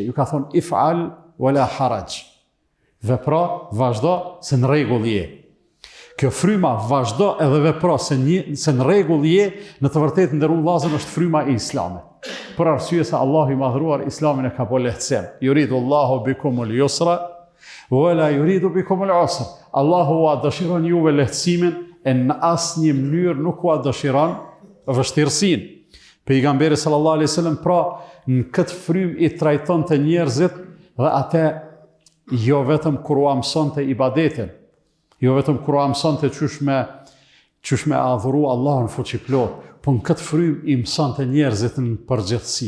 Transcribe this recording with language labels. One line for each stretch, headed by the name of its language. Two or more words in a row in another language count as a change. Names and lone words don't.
Albanian: Ju ka thonë:
Arabic: "افعل ولا حرج."
Albanian: Vepro, vazhdo, se në rregull je. Kjo fryma vazhdo edhe vepro, se në rregull je, në të vërtetë nderuar vëllezër është fryma e Islamit. Për arsye se Allahu i madhruar Islamin e ka bërë lehtësim.
Arabic: يريد الله بكم اليسر ولا يريد بكم العسر.
Albanian: Allahu ua dëshiron juve lehtësimin e në asnjë mënyrë nuk ua dëshiron vështirësinë. Pejgamberi
Arabic: صلى الله عليه وسلم
Albanian: pra në këtë frymë i trajtonte njerëzit dhe atë jo vetëm kur u mësonte ibadetin, jo vetëm kur u mësonte qysh me adhuru Allahun fuqiplot, po në këtë frymë i mësonte njerëzit në përgjithësi.